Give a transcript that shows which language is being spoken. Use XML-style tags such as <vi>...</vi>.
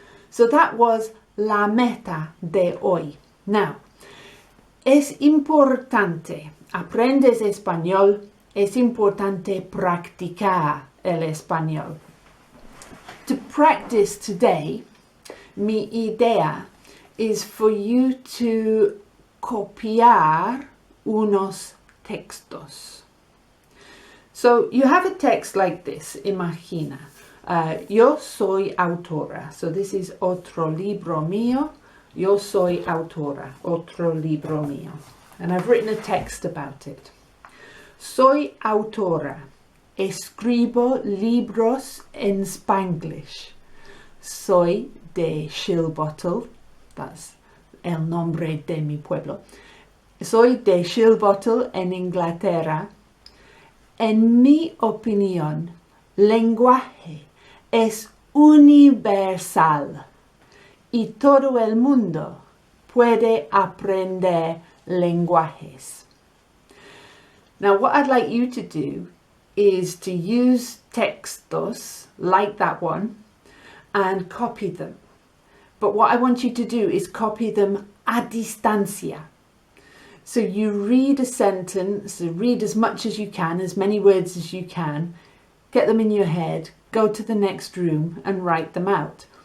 <en>So that was</en> <es>la meta de hoy.</es> <en>Now,</en> <es>es importante, aprendes español, es importante practicar el español.</es> <en>To practice today,</en> <es>mi idea</es> <en>is for you to</en> <es>copiar unos textos.</es> <en>So you have a text like this, imagina.</en> <es>Yo soy autora.</es> <en>So this is</en> <es>otro libro mío. Yo soy autora. Otro libro mío.</es> <en>And I've written a text about it.</en> <es>Soy autora. Escribo libros en Spanglish. Soy de Shilbottle.</es> <en>That's</en> <es>el nombre de mi pueblo. Soy de Shilbottle en Inglaterra. En mi opinión, lenguaje es universal y todo el mundo puede aprender lenguajes.</es> <en>Now, what I'd like you to do is to use textos like that one and copy them. But what I want you to do is copy them</en> <es>a distancia.</es> <en>So you read a sentence, read as much as you can, as many words as you can, get them in your head, go to the next room and write them out.</en>